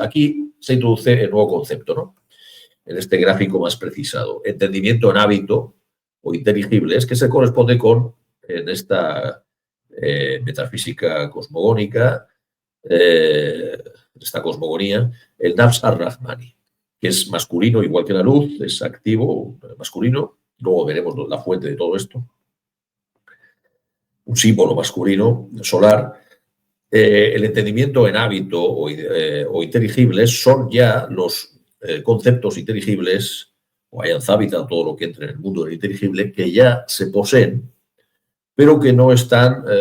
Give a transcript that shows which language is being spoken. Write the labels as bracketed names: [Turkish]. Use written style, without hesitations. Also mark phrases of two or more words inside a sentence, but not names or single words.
[Spanish] Aquí se introduce el nuevo concepto, ¿no? En este gráfico más precisado. Entendimiento en hábito o inteligible es que se corresponde con, en esta metafísica cosmogónica, esta cosmogonía, el [Arabic] النفس الرحماني, [Spanish] que es masculino, igual que la luz, es activo, masculino. Luego veremos la fuente de todo esto. Un símbolo masculino, solar. El entendimiento en hábito o inteligibles son ya los conceptos inteligibles, o hayan hábitat, todo lo que entre en el mundo del inteligible, que ya se poseen, pero que no están